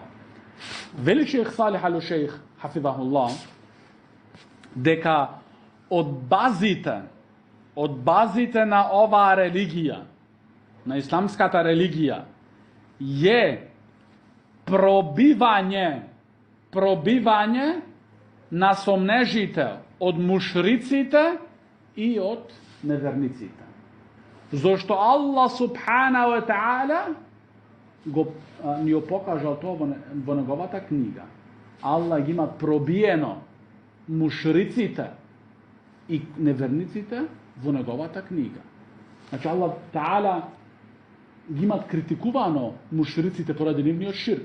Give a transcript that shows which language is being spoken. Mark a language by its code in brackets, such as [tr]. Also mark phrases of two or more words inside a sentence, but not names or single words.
[mk] Вели шејх Салих алу шејх, хафизахуллах, дека од базите на оваа религија, на исламската религија, е пробивање на сомнежите од мушриците и од неверниците. Зошто Аллах [ar] سبحانه وتعالى [mk] ни го покажал тоа во неговата книга. Аллах ги има пробиено мушриците и неверниците во неговата книга. Значи Аллах таала ги имат критикувано мушриците поради нивниот ширк.